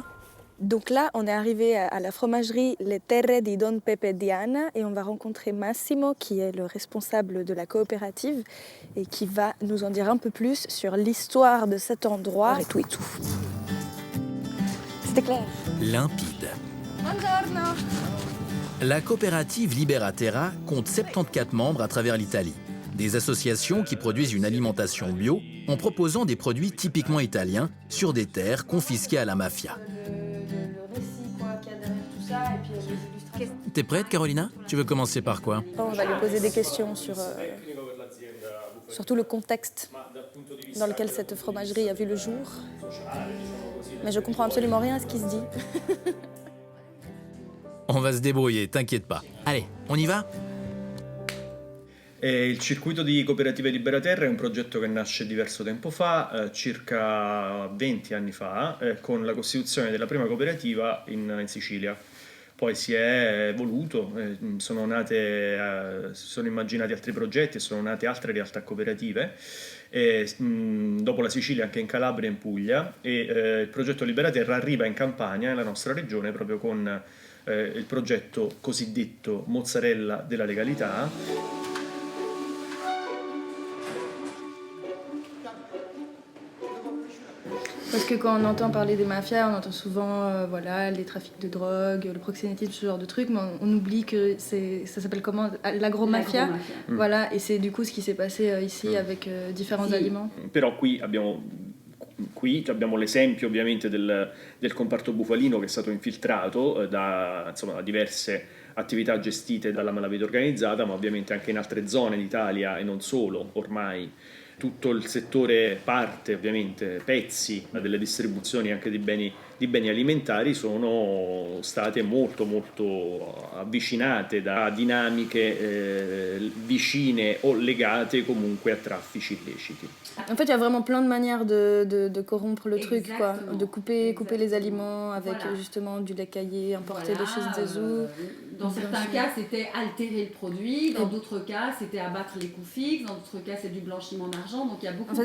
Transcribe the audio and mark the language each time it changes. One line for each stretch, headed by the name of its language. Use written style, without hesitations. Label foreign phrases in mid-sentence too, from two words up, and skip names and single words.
French: Donc là, on est arrivé à la fromagerie Le Terre di Don Pepe Diana et on va rencontrer Massimo qui est le responsable de la coopérative et qui va nous en dire un peu plus sur l'histoire de cet endroit et tout. C'était clair. Limpide. Buongiorno. La coopérative Libera Terra compte 74 membres à travers l'Italie. des associations qui produisent une alimentation bio en proposant des produits typiquement italiens sur des terres confisquées à la mafia. Le récit qu'il y a derrière tout ça et puis les illustrations. T'es prête, Carolina? Tu veux commencer par quoi? On va lui poser des questions sur tout le contexte dans lequel cette fromagerie a vu le jour. Mais je comprends absolument rien à ce qui se dit. On va se débrouiller, t'inquiète pas. Allez, on y va?
Italian: Il circuito di cooperative Liberaterra è un progetto che nasce diverso tempo fa, circa 20 anni fa, con la costituzione della prima cooperativa in Sicilia. Poi si è evoluto, sono immaginati altri progetti e sono nate altre realtà cooperative, dopo la Sicilia anche in Calabria e in Puglia, e il progetto Liberaterra arriva in Campania, nella nostra regione, proprio con il progetto cosiddetto Mozzarella della legalità.
French: Parce que quand on entend parler des mafias, on entend souvent voilà, les trafics de drogue, le proxénétisme, ce genre de trucs, mais on oublie que ça s'appelle comment? L'agro-mafia. Voilà, et c'est du coup ce qui s'est passé ici avec différents aliments.
Italian: Però qui abbiamo l'esempio ovviamente del comparto bufalino che è stato infiltrato da diverse attività gestite dalla malavita organizzata, ma ovviamente anche in altre zone d'Italia e non solo ormai. Tutto il settore parte, ovviamente, pezzi delle distribuzioni anche di beni alimentari sono state molto avvicinate da dinamiche vicine o legate comunque a traffici illeciti.
French: En fait, il y a vraiment plein de manières de corrompre le truc, quoi. De couper les aliments avec justement du lait caillé importé de chez Zezou. Dans certains cas, c'était altérer le produit. Dans d'autres cas, c'était abattre les coûts fixes. Dans d'autres cas, c'est du blanchiment d'argent. Donc il y a beaucoup.